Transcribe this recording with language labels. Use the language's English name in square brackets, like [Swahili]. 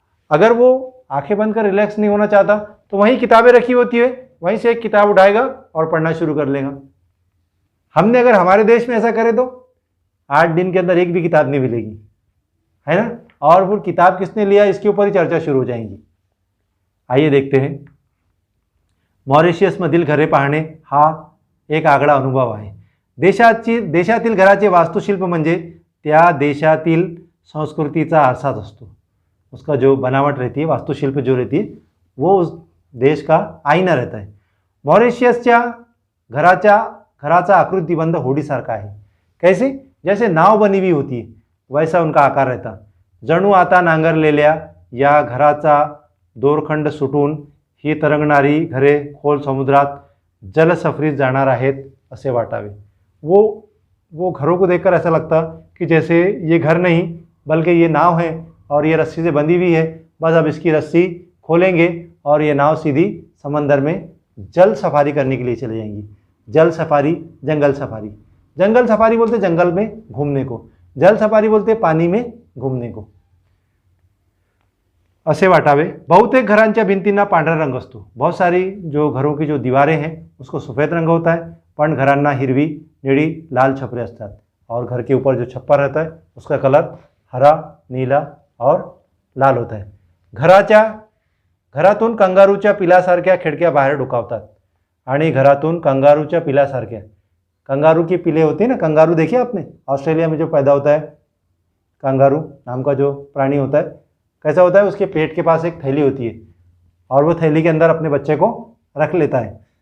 [Hindi] अगर वो आंखें बंद कर रिलैक्स नहीं होना चाहता तो वहीं किताबें रखी होती है, वहीं से एक किताब उठाएगा और पढ़ना शुरू कर लेगा। हमने अगर हमारे देश में ऐसा करे तो 8 दिन के अंदर एक भी किताब नहीं मिलेगी, है ना। और वो किताब किसने लिया इसके ऊपर ही चर्चा शुरू हो जाएंगी। आइए देखते हैं। [Marathi] मॉरिशियसमधील घरे पाहणे हा एक आगळा अनुभव आहे। देशातील घराचे वास्तुशिल्प म्हणजे त्या देशातील संस्कृतीचा आरसाच असतो। [Hindi] उसका जो बनावट रहती है, वास्तुशिल्प जो रहती है, वो उस देश का आईना रहता है। [Marathi] मॉरिशियसच्या घराचा आकृतिबंध होडीसारखा आहे। [Hindi] कैसे? जैसे नाव बनी हुई होती है वैसा उनका आकार रहता। [Marathi] जणू आता नांगरलेल्या या घराचा दोरखंड सुटून ही तरंगणारी घरे खोल समुद्रात जलसफरीत जाणार आहेत असे वाटावे। [Hindi] वो घरों को देखकर ऐसा लगता कि जैसे ये घर नहीं बल्कि ये नाव है और ये रस्सी से बंधी हुई है। बस अब इसकी रस्सी खोलेंगे और ये नाव सीधी समंदर में जल सफारी करने के लिए चले जाएंगी। जल सफारी, जंगल सफारी। जंगल सफारी बोलते जंगल में घूमने को, जल सफारी बोलते पानी में घूमने को। [Marathi] असे वाटावे। बहुतेक घरांच्या भिंतींना पांढरा रंग असतो। [Hindi] बहुत सारी जो घरों की जो दीवारें हैं उसको सफ़ेद रंग होता है, [Marathi] पण घरांना हिरवी, निळी, लाल छपरे असतात। [Hindi] और घर के ऊपर जो छप्पर रहता है उसका कलर हरा, नीला और लाल होता है। [Marathi] घरातून कंगारूच्या पिलासारख्या खिडक्या बाहेर डुकावतात आणि घरातून कंगारूच्या पिलासारख्या, [Hindi] कंगारू की पिले होती है ना, कंगारू देखिए आपने, ऑस्ट्रेलिया में जो पैदा होता है कंगारू नाम का जो प्राणी होता है, कैसा होता है, उसके पेट के पास एक थैली होती है और वो थैली के अंदर अपने बच्चे को रख लेता है।